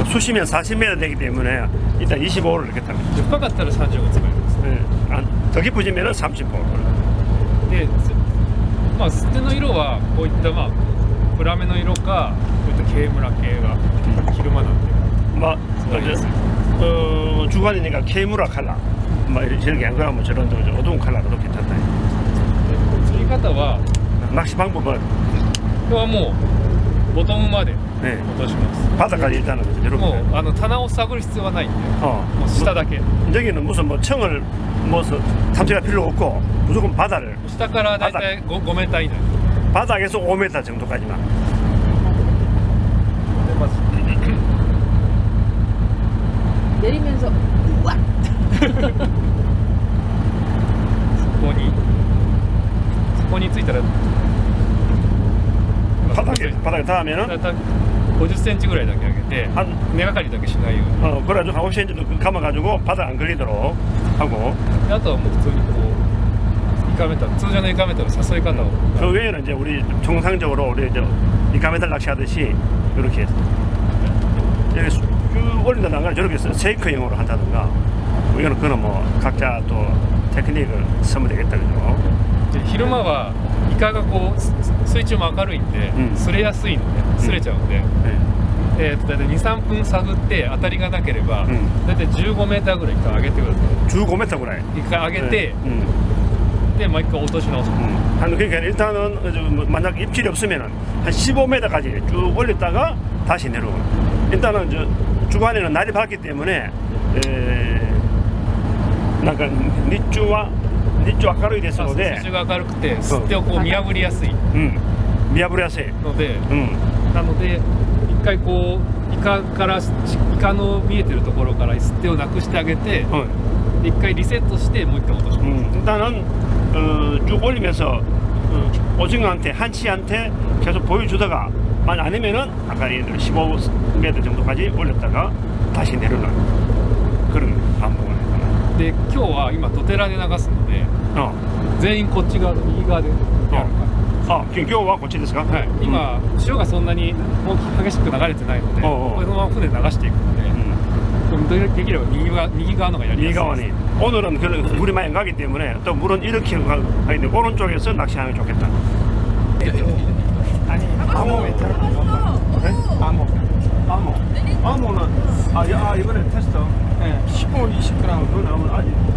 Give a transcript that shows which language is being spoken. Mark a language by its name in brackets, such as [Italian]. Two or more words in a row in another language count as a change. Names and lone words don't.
[Korean] 수심이 40m 되기 때문에 일단 25호를 이렇게 탑니다. [Japanese] 深かったら35を使います。 [Korean] 더 깊어지면 35호. [Japanese] で、まあ、捨ての色はこういったまあ暗めの色か、こういった軽ムラ系が昼間なんで。 [Korean] 뭐 주간이니까 케이무라 칼라. 뭐 이렇게 안 그러면 저런 어두운 칼라 그렇게 탔다. [Japanese] 釣り方は [Korean] 낚시 방법은 [Japanese] 今日はもうボトムまで [Korean] 네. [Japanese] 落とします。 [Korean] 바닥까지 일단은 이렇게. [Japanese] もう棚を探る必要はないんで、もう下だけ。 [Korean] 여기는 무슨 뭐 청을 뭐 탐지가 필요 없고 무조건 바다를 [Japanese] 下からだいたい5メーター以内。 [Korean] 바닥에서 5m 정도까지만. 내리면서 우와! [Japanese] そこに着いたら [Korean] 바닥에 닿으면은 [Japanese] 50 センチぐらいだけ上げて、 根がかりだけしないように。 [Korean] 그래가지고 한 50cm 정도 감아가지고 바닥 안 걸리도록 하고. [Japanese] あとはもう普通にこうイカメタル、通常のイカメタル誘い方を。 [Korean] 그 외에는 이제 우리 정상적으로 우리 이카메탈 낚시하듯이 이렇게 여기 쭉 올린다든가 저렇게 세이크형으로 한다든가 뭐 이거는 그거는 뭐 각자 또 테크닉을 쓰면 되겠다 그죠. [Japanese] で昼間はイカがこう水中も明るいんで、擦れやすいんで擦れちゃうんで、だいたい 2,3 分探って当たりがなければ、だいたい15メーターぐらいイカ上げてください。 15mぐらいイカ上げて、でもう一回落とし直す。 [Korean] 그러니까 일단은 만약 입질이 없으면은 한 15m까지 쭉 올렸다가 다시 내려오고. 일단은 주간에는 날이 밝기 때문에 [Japanese] なんか日中は明るいですので、水中が明るくて吸ってをこう見破りやすい。見破りやすいので、なので一回こうイカの見えてるところから吸ってをなくしてあげて、一回リセットしてもう一回落とします。 [Korean] 일단은 쭉 올리면서 오징어한테 한치한테 계속 보여주다가 만 아니면은 아까 15m 정도까지 올렸다가 다시 내려놓는 그런 반복을 했다. [Japanese] で今日は今ドテラで流すので、全員こっち側の右側でやるから。今日はこっちですか？はい。今潮がそんなに激しく流れてないので、このまま船流していくので、できれば右側のがやりやすいです。右側に. [Korean] 오늘은 물이 많이 가기 때문에 또 물은 이렇게 가는데 오른쪽에서 낚시하는 게 좋겠다. 아니 암호 괜찮아? 암호는 이번에 테스트 10분 20g 그거 나오면 아직